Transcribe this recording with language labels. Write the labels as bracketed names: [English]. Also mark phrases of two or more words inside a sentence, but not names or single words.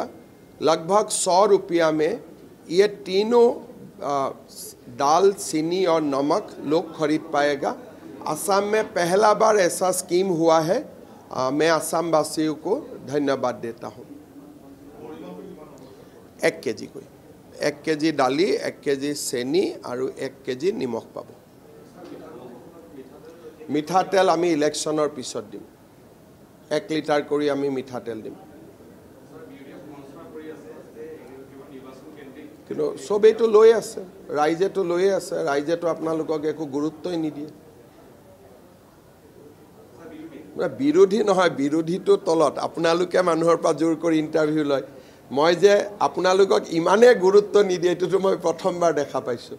[Hindi] लगभग 100 रुपया में ये तीनों दाल, चीनी और नमक लोग खरीद पाएगा। असम में पहला बार ऐसा स्कीम हुआ है। मैं असम वासियों को धन्यवाद देता हूँ। [Assamese] 1 কেজি কোনো 1 কেজি দাইল, 1 কেজি চেনি আৰু 1 কেজি নিমখ পাব। মিঠাতেল আমি ইলেকশ্যনৰ পিছত দিম। 1 লিটাৰ কৰি আমি মিঠাতেল দিম। কিন্তু সবেইতো লৈ আছে, ৰাইজেতো লৈয়ে আছে। ৰাইজেতো আপোনালোকক একো গুৰুত্বই নিদিয়ে। বিৰোধী নহয়, বিৰোধীটো তলত। আপোনালোকে মানুহৰ পৰা জোৰ কৰি ইণ্টাৰভিউ লয়। মই যে আপোনালোকক ইমানে গুৰুত্ব নিদিয়ে এইটোতো মই প্ৰথমবাৰ দেখা পাইছোঁ।